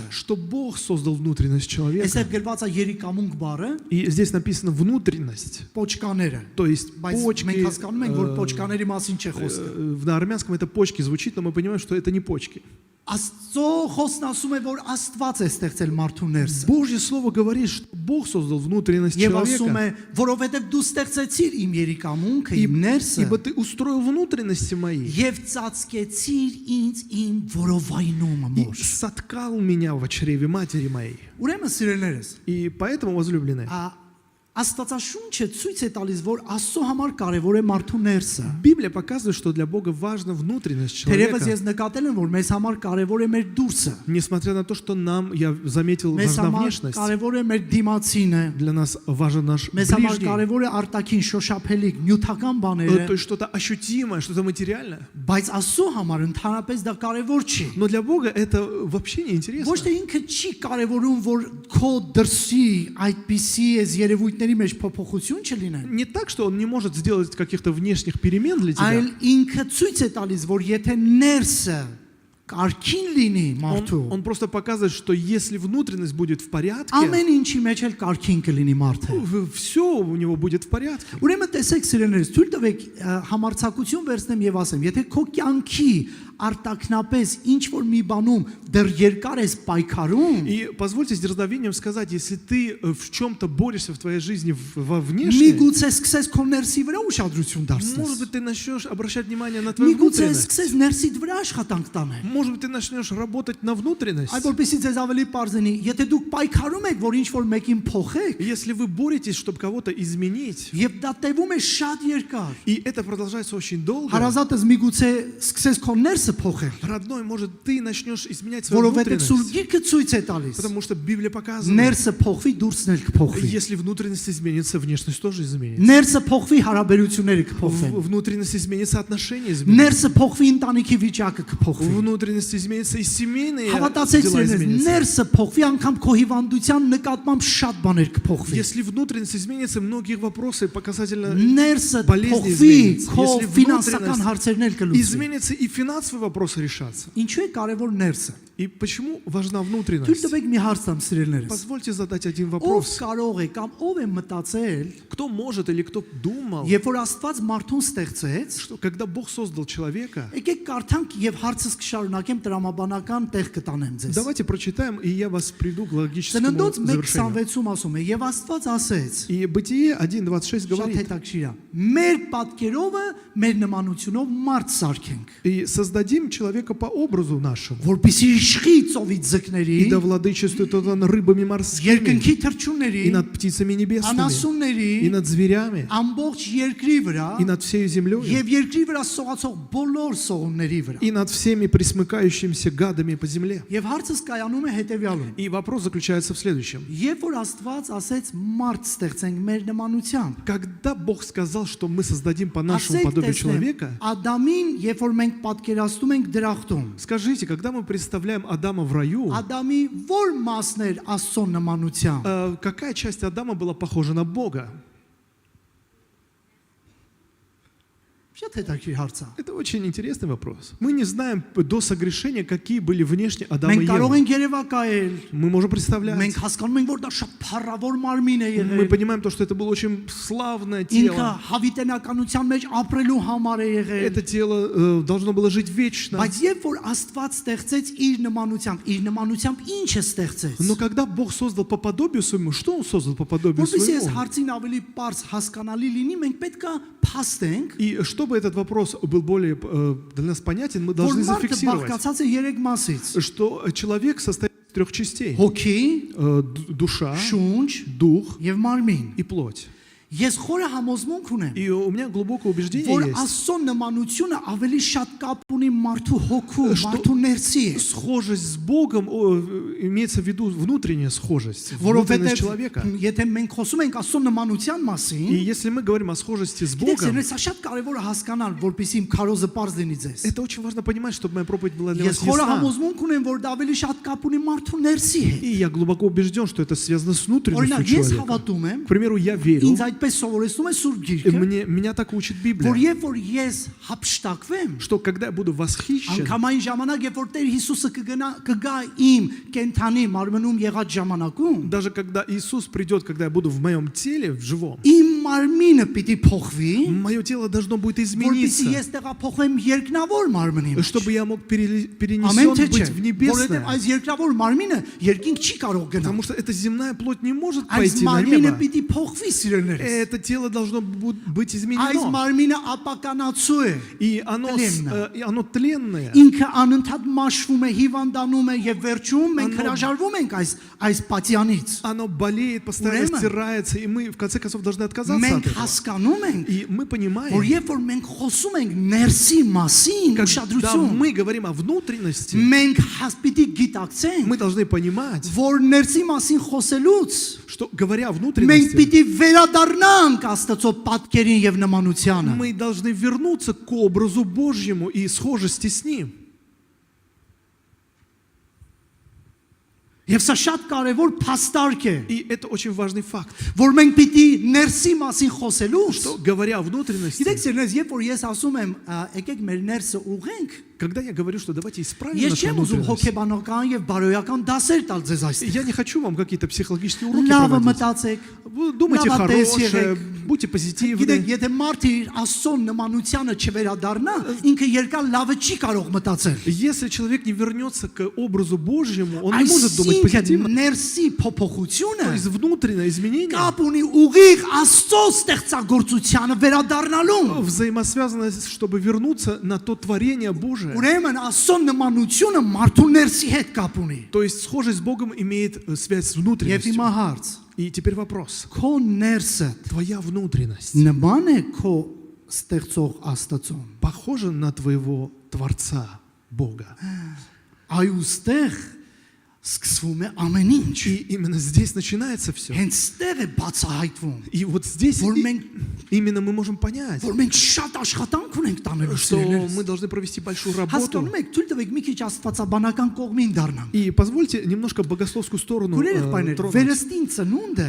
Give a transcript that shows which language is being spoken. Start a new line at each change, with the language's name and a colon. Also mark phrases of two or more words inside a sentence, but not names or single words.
Russian: что Бог создал внутренность человека.
Armenian: Այսօր գրված է երիկամունք բառը,
Russian: И здесь написано внутренность,
Armenian: պոչկաները։
Russian: то есть
Armenian: Բայց
Russian: почки.
Armenian: մենք հասկանում ենք, որ պոչկաների մասին չէ խոսքը։
Russian: На армянском это почки звучит, но мы понимаем, что это не почки.
Armenian: Աստծո խոսքն ասում է, որ Աստված է ստեղծել մարդու ներսը։
Russian: Божье слово говорит, что Бог создал внутренность
Armenian: Եվ ասում է,
Russian: человека.
Armenian: որովհետև դու ստեղծեցիր իմ երիկամունքը, իմ ներսը,
Russian: Ибо ты устроил внутренности мои
Armenian: եւ ծածկեցիր ինձ իմ որովայնումը
Russian: и
Armenian: մոր։
Russian: соткал меня в чреве матери моей.
Armenian: Ուրեմն սիրելիներս,
Russian: И поэтому, возлюбленные,
Armenian: Աստվածաշունչը ցույց է տալիս, որ Աստծո համար կարևոր է մարդու ներսը։
Russian: Библия показывает, что для Бога важна внутренность
Armenian: Թերևս
Russian: человека.
Armenian: ես նկատել եմ, որ մեզ համար կարևոր է մեր դուրսը։
Russian: Несмотря на то, что нам, я заметил,
Armenian: Մեզ
Russian: важна
Armenian: համար
Russian: внешность,
Armenian: կարևոր է մեր դիմացինը։
Russian: для нас важен наш
Armenian: Մեզ համար
Russian: ближний.
Armenian: կարևոր է արտաքին շոշափելիք, նյութական
Russian: То
Armenian: բաները,
Russian: есть что-то ощутимое, что-то материальное.
Armenian: բայց Աստծո համար ընդհանրապես դա կարևոր չի։
Russian: Но для Бога это вообще не интересно.
Armenian: Ոչ թե ինքը չի կարևորում, որ քո դրսի այդպիսի էս երևույթների մեջ փոփոխություն չլինեն։
Russian: Не так, что он не может сделать каких-то внешних перемен для тебя.
Armenian: Այլ ինքը ցույց է տալիս, որ եթե ներսը կարքին լինի մարդու,
Russian: Он просто показывает, что если внутренность будет в порядке,
Armenian: ամեն ինչի մեջ էլ կարքին կլինի մարդը։
Russian: все у него будет в порядке.
Armenian: Ուրեմն տեսեք սիրելիներս, թույլ տվեք համարցակություն վերցնեմ եւ ասեմ, եթե քո կյանքի արտակնապես ինչ որ մի բանում դեռ երկար ես պայքարում,
Russian: И позвольте с дерзновением сказать, если ты в чем-то борешься в твоей жизни во внешней,
Armenian: միգուցե սկսես քո ներսի վրա уշադրություն
Russian: может
Armenian: դարձնես։
Russian: быть, ты начнешь обращать внимание на твою
Armenian: Միգուցե
Russian: внутренность.
Armenian: սկսես ներսիդ վրա աշխատանք տանել։
Russian: Может быть, ты начнешь работать на внутренность.
Armenian: Այ որպեսզի ձեզ ավելի པարզենի, եթե դուք պայքարում եք, որ ինչ որ մեկին փոխեք,
Russian: Если вы боретесь, чтобы кого-то изменить,
Armenian: եւ դա տևում է շատ երկար,
Russian: и это продолжается очень долго,
Armenian: հարազատս միգուցե սկսես քո ներսը փոխել,
Russian: родной, может, ты начнешь изменять свою
Armenian: որովհետեւ Սուրբ
Russian: внутренность.
Armenian: Գիրքը ցույց է տալիս։
Russian: Потому что Библия показывает,
Armenian: Ներսը փոխվի, դուրսն էլ կփոխվի։
Russian: если внутренность изменится, внешность тоже изменится.
Armenian: Ներսը փոխվի, հարաբերությունները կփոխվեն։
Russian: Внутренность изменится, отношения изменятся.
Armenian: Ներսը փոխվի, ընտանիքի вիճակը կփոխվի։
Russian: Внутренность изменится, и семейные
Armenian: Հավատացեք
Russian: дела
Armenian: սիրելիներ,
Russian: изменятся.
Armenian: ներսը փոխվի, անգամ քո հիվանդության նկատմամբ շատ բաներ կփոխվի։
Russian: Если внутренность изменится, многие вопросы показательно
Armenian: Ներսը
Russian: болезни
Armenian: փոխվի,
Russian: изменятся.
Armenian: քո
Russian: Если
Armenian: ֆինանսական հարցերն էլ կլուծվի։
Russian: изменится, и финансовые вопросы решатся.
Armenian: Ինչու է կարևոր ներսը։
Russian: И почему важна
Armenian: Թույլ
Russian: внутренность?
Armenian: տվեք մի հարց տամ սիրելիներս։
Russian: Позвольте задать один
Armenian: Ով
Russian: вопрос.
Armenian: կարող է կամ ով է մտածել,
Russian: Кто может или кто думал,
Armenian: երբ որ Աստված մարդուն ստեղծեց,
Russian: что когда Бог создал человека,
Armenian: եկեք կարդանք եւ հարցս կշարունակեմ տրամաբանական տեղ կտանեմ ձեզ։
Russian: давайте прочитаем, и я вас приведу к логическому
Armenian: Ծննդոց
Russian: завершению.
Armenian: 1:26-ում ասում է. Եվ Աստված ասեց.
Russian: И Бытие 1:26
Armenian: Շատ
Russian: говорит:
Armenian: հետաքրքիր է։ Մեր պատկերովը, մեր նմանությունով մարդ սարքենք,
Russian: и создадим человека по образу нашему,
Armenian: որպեսզի իշխի ծովից ձկների,
Russian: и да владычествует он рыбами морскими,
Armenian: երկնքի թռչունների,
Russian: и над птицами небесными,
Armenian: անասունների,
Russian: и над зверями,
Armenian: ամբողջ երկրի վրա
Russian: и над всей землей,
Armenian: եւ երկրի վրա սողացող բոլոր սողունների վրա։
Russian: и над всеми присмыкающимися гадами по земле.
Armenian: Եվ հարցս կայանում է հետեւյալում.
Russian: И вопрос заключается в следующем.
Armenian: Երբ որ Աստված ասեց մարդ ստեղծենք մեր նմանությամբ,
Russian: Когда Бог сказал, что мы создадим по нашему
Armenian: ասեք
Russian: подобию
Armenian: տեսնեմ,
Russian: человека,
Armenian: Ադամին, երբ որ մենք պատկերացնում ենք դրախտում,
Russian: скажите, когда мы представляем Адама в раю,
Armenian: Ադամի ո՞ր մասն էր Աստծո նմանությամբ։
Russian: какая часть Адама была похожа на Бога?
Armenian: Շատ հետաքրքիր հարց է։
Russian: Это очень интересный вопрос. Мы не знаем до согрешения, какие были внешне Адам и
Armenian: Մենք կարող
Russian: Ева.
Armenian: ենք երևակայել,
Russian: Мы можем представлять.
Armenian: մենք հասկանում ենք, որ դա շատ փառավոր մարմին է
Russian: Мы
Armenian: եղել։
Russian: понимаем то, что это было очень славное
Armenian: Ինքը
Russian: тело.
Armenian: հավիտենականության մեջ ապրելու համար է եղել։
Russian: Это тело должно было жить вечно.
Armenian: Բայց երբ որ Աստված ստեղծեց իր նմանությամբ ինչ է ստեղծեց։
Russian: Но когда Бог создал по подобию своему, что Он создал по подобию
Armenian: Որպեսզի այս
Russian: своему?
Armenian: հարցին ավելի པարզ հասկանալի լինի, մենք պետք է փաստենք,
Russian: И чтобы этот вопрос был более для нас понятен, мы
Armenian: որ
Russian: должны
Armenian: մարդը
Russian: зафиксировать,
Armenian: բաղկացած է 3 մասից.
Russian: что человек состоит из 3 частей.
Armenian: Հոգի,
Russian: Душа,
Armenian: շունչ
Russian: дух
Armenian: եւ մարմին։
Russian: и плоть.
Armenian: Ես խորը համոզմունք ունեմ,
Russian: И у меня глубокое убеждение
Armenian: որ
Russian: есть,
Armenian: Աստծո нմանությունը ավելի շատ կապ ունի մարդու հոգու, մարդու ներսի հետ,
Russian: схожесть с Богом имеется в виду внутренняя схожесть,
Armenian: որովհետև
Russian: внутренность человека.
Armenian: եթե մենք խոսում ենք Աստծո նմանության
Russian: И
Armenian: մասին,
Russian: если мы говорим о схожести с
Armenian: գիտեք,
Russian: Богом,
Armenian: սա շատ կարևոր է հասկանալ, որպեսզի իմ քարոզը པարզ լինի ձեզ։
Russian: это очень важно понимать, чтобы моя проповедь была для
Armenian: Ես
Russian: вас
Armenian: խորը
Russian: ясна.
Armenian: համոզմունք ունեմ, որ դա ավելի շատ կապ ունի մարդու ներսի հետ։
Russian: И я глубоко убежден, что это связано с внутренностью
Armenian: Օրինակ, ես
Russian: человека.
Armenian: հավատում եմ,
Russian: К примеру, я верю,
Armenian: ինձ այդպես սովորեցնում է Սուրբ
Russian: и
Armenian: Գիրքը,
Russian: меня так учит
Armenian: որ
Russian: Библия,
Armenian: երբ որ ես հապշտակվեմ,
Russian: что когда я буду восхищен,
Armenian: անկամային ժամանակ, երբ որ Տեր Հիսուսը կգա իմ կենթանի մարմնում եղած ժամանակում,
Russian: даже когда Иисус придет, когда я буду в моем теле, в живом,
Armenian: իմ մարմինը պիտի փոխվի,
Russian: мое тело должно будет
Armenian: որպեսզի
Russian: измениться,
Armenian: ես տեղափոխվեմ երկնավոր մարմնի մեջ։
Russian: чтобы я мог
Armenian: Ամեն
Russian: перенесен
Armenian: թե
Russian: быть
Armenian: չէ,
Russian: в
Armenian: որովհետև
Russian: небесное.
Armenian: այս երկրավոր մարմինը երկինք չի կարող գնալ։
Russian: Потому что эта земная плоть не может
Armenian: Այս
Russian: пойти на
Armenian: մարմինը
Russian: небо.
Armenian: պիտի փոխվի, սիրելիներս։
Russian: Это тело должно быть
Armenian: Այս
Russian: изменено.
Armenian: մարմինը ապականացու է։
Russian: И оно тленное.
Armenian: Ինքը անընդհատ մաշվում է, հիվանդանում է եւ վերջում մենք հրաժարվում ենք այս պատյանից։
Russian: Оно болеет, постоянно
Armenian: Ուրեմն,
Russian: стирается, и мы в конце концов должны отказаться от
Armenian: Մենք
Russian: этого.
Armenian: հասկանում ենք,
Russian: И мы
Armenian: որ
Russian: понимаем,
Armenian: երբ որ մենք խոսում ենք ներսի մասին,
Russian: когда
Armenian: ուշադրություն,
Russian: мы говорим о внутренности,
Armenian: մենք պիտի գիտակցենք,
Russian: мы должны понимать,
Armenian: որ ներսի մասին խոսելուց
Russian: что говоря о
Armenian: մենք
Russian: внутренности,
Armenian: պիտի վերադառնանք Աստծո պատկերին եւ նմանությանը։
Russian: мы должны вернуться к образу Божьему и схожести с Ним.
Armenian: Եվ սա շատ կարևոր փաստարկ է,
Russian: И это очень важный факт,
Armenian: որ մենք պիտի ներսի մասին խոսելուց,
Russian: что говоря о внутренности,
Armenian: գիտեք, սիրելիներ, երբ որ ես ասում եմ, եկեք մեր ներսը ուղենք,
Russian: когда я говорю, что давайте исправим
Armenian: ես
Russian: нашу
Armenian: չեմ ուզում
Russian: внутренность,
Armenian: հոգեբանական եւ բարոյական дасեր տալ ձեզ այստեղ։
Russian: я не хочу вам какие-то психологические уроки
Armenian: Լավը
Russian: проводить.
Armenian: մտածեք,
Russian: Вы думайте
Armenian: լավատես
Russian: хорошее,
Armenian: եղեք։
Russian: будьте
Armenian: Գիտեք,
Russian: позитивны.
Armenian: եթե մարդը իր Աստծո նմանությանը չվերադառնա, ինքը երկար լավը չի կարող մտածել։
Russian: Если человек не вернется к образу Божьему, он не может думать позитивно.
Armenian: Այսինքն ներսի փոփոխությունը
Russian: То есть внутреннее изменение
Armenian: կապ ունի ուղիղ Աստծո ստեղծագործությանը վերադառնալու։
Russian: взаимосвязано, чтобы вернуться на то творение Божие.
Armenian: Ուրեմն Աստծո նմանությունը մարդու ներսի հետ կապ ունի։
Russian: То есть схожесть с Богом имеет связь с
Armenian: Եվ
Russian: внутренностью.
Armenian: հիմա հարց.
Russian: И теперь вопрос.
Armenian: Քո ներսը
Russian: Твоя внутренность
Armenian: նման է քո ստեղծող Աստծուն։
Russian: похожа на твоего Творца Бога.
Armenian: Այստեղ սկսվում է ամեն ինչ։
Russian: И именно здесь начинается все.
Armenian: Հենց ստեղ է բացահայտվում,
Russian: И вот здесь
Armenian: որ մենք
Russian: именно мы можем понять,
Armenian: որ մենք շատ աշխատանք ունենք տանելու
Russian: что
Armenian: սիրելիներս։
Russian: мы должны провести большую работу.
Armenian: Հասկանում եք, թույլ տվեք մի քիչ աստվածաբանական կողմին դառնանք։
Russian: И позвольте немножко богословскую сторону
Armenian: Գուրեր եղբայրներ,
Russian: тронуть.
Armenian: վերստին ծնունդը